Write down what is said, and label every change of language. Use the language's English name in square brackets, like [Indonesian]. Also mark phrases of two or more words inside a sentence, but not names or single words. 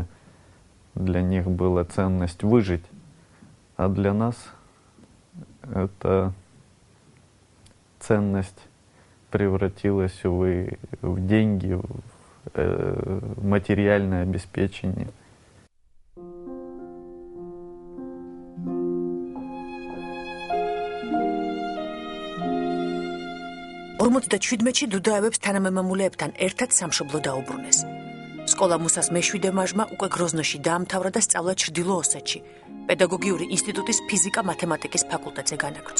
[Russian] Для них была ценность выжить, а для нас эта ценность превратилась, увы, в деньги, в материальное обеспечение. [Georgian] და 17-ში დუდაევებს თანამემამულეებთან ერთად სამშობლო დაუბრუნეს. სკოლა მუსას მეშვიდე მაჟმა უკვე გროზნოში დაამთავრა და სწავლა ჩრდილო ოსეთში, პედაგოგიური ინსტიტუტის ფიზიკა-მათემატიკის ფაკულტეტზე განაგრძო.